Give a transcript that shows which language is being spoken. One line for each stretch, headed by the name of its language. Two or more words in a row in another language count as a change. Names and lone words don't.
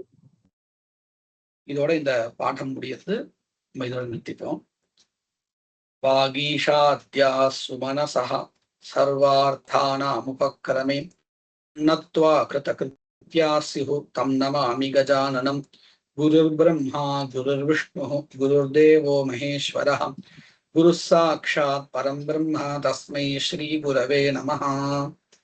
Tamil: இதோட இந்த பாடம் முடியறது. இதோட நிறுத்திப்போம்.
Sanskrit: वागीशाद्याः सुमनसः सर्वार्थानामुपक्रमे नत्वा कृतकृत्याः स्युः तं नमामि गजाननम् गुरुर् ब्रह्मा गुरुर् विष्णु गुरुर्देवो महेश्वरः गुरु साक्षात् परं ब्रह्म तस्मै श्री गुरवे नमः.